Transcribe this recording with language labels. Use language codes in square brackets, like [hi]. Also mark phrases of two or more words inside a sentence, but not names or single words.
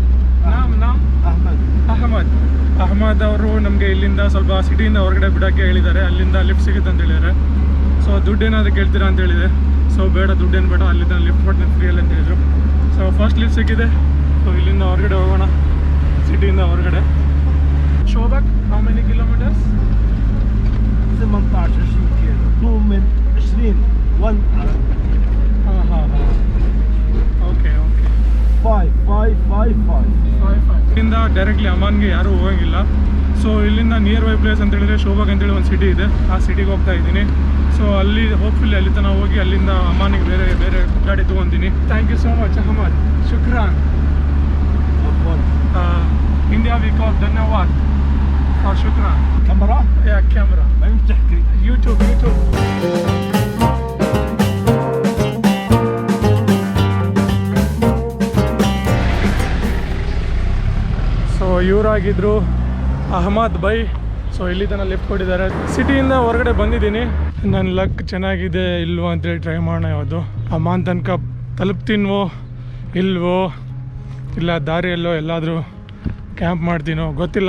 [kn] ಅಹಮದ್ ಅವರು ನಮಗೆ ಇಲ್ಲಿಂದ ಸ್ವಲ್ಪ ಸಿಟಿಯಿಂದ ಹೊರಗಡೆ ಬಿಡೋಕ್ಕೆ ಹೇಳಿದ್ದಾರೆ. ಅಲ್ಲಿಂದ ಲಿಫ್ಟ್ ಸಿಗುತ್ತೆ ಅಂತ ಹೇಳಿದ್ದಾರೆ. ಸೊ ದುಡ್ಡು ಏನಾದರೂ ಕೇಳ್ತೀರಾ ಅಂತ ಹೇಳಿದೆ. ಸೊ ಬೇಡ, ದುಡ್ಡೇನು ಬೇಡ, ಅಲ್ಲಿಂದ ಲಿಫ್ಟ್ ಕೊಡ್ತೀನಿ ಫ್ರೀಯಲ್ಲಿ ಅಂತ ಹೇಳಿದರು. ಸೊ [en] first lift [kn] ಸಿಕ್ಕಿದೆ. ಸೊ ಇಲ್ಲಿಂದ ಹೊರಗಡೆ ಹೋಗೋಣ, ಸಿಟಿಯಿಂದ ಹೊರಗಡೆ. [en] ಶೋಭಾಕ್, how many kilometers? [ar] 18 كيلو 2 من 20 1 ಹಾಂ ಓಕೆ 5 [kn] ಇಲ್ಲಿಂದ ಡೈರೆಕ್ಟ್ಲಿ ಅಮಾನ್ಗೆ ಯಾರೂ ಹೋಗೋಂಗಿಲ್ಲ. ಸೊ ಇಲ್ಲಿಂದ [en] near by place [kn] ಅಂತ ಹೇಳಿದ್ರೆ ಶೋಭಾಗ್ ಅಂತೇಳಿ ಒಂದು ಸಿಟಿ ಇದೆ, ಆ ಸಿಟಿಗೆ ಹೋಗ್ತಾ ಇದ್ದೀನಿ. ಸೊ ಅಲ್ಲಿ ಹೋಪ್ಫುಲ್ಲಿ ಅಲ್ಲಿ ತನಕ ಹೋಗಿ ಅಲ್ಲಿಂದ ಅಮಾನಿಗೆ ಬೇರೆ ಗಾಡಿ ತೊಗೊತೀನಿ. [en] thank you so much ಅಹಮದ್, ಶುಕ್ರಾನ್. India we call [hi] धन्यवाद और शुक्रान. [ar] كاميرا يا كاميرا ما بتحكي يوتيوب. [kn] ಸೊ ಇವರಾಗಿದ್ದರು ಅಹಮದ್ ಬೈ. ಸೊ ಇಲ್ಲಿ ತನಕ ಲಿಫ್ಟ್ ಕೊಟ್ಟಿದ್ದಾರೆ. ಸಿಟಿಯಿಂದ ಹೊರಗಡೆ ಬಂದಿದ್ದೀನಿ. ನನ್ನ ಲಕ್ ಚೆನ್ನಾಗಿದೆ ಇಲ್ವೋ ಅಂತೇಳಿ ಟ್ರೈ ಮಾಡೋಣ. ಯಾವುದು ಅಮಾನ್ ತನಕ ತಲುಪ್ತೀನೋ ಇಲ್ವೋ, ಇಲ್ಲ ದಾರಿಯಲ್ಲೋ ಎಲ್ಲಾದರೂ ಕ್ಯಾಂಪ್ ಮಾಡ್ತೀನೋ ಗೊತ್ತಿಲ್ಲ.